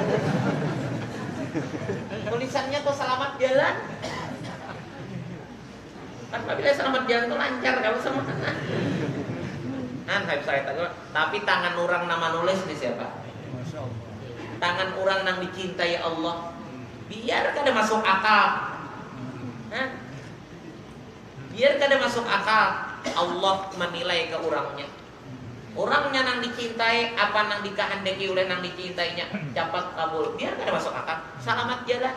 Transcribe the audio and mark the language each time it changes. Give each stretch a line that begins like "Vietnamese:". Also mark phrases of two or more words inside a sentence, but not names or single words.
Indonesian: Tulisannya tuh selamat jalan. Kan apabila selamat jalan tuh lancar kalau sama Habib Saleh Tanggul. Tapi tangan orang nama nulis nih siapa? Tangan orang yang dicintai Allah. Biar kada masuk akal. Biar kada masuk akal. Allah menilai ke orangnya. Orangnya yang dicintai, apa yang dikehendaki oleh yang dicintainya dapat kabul. Biar kada masuk akal. Selamat jalan.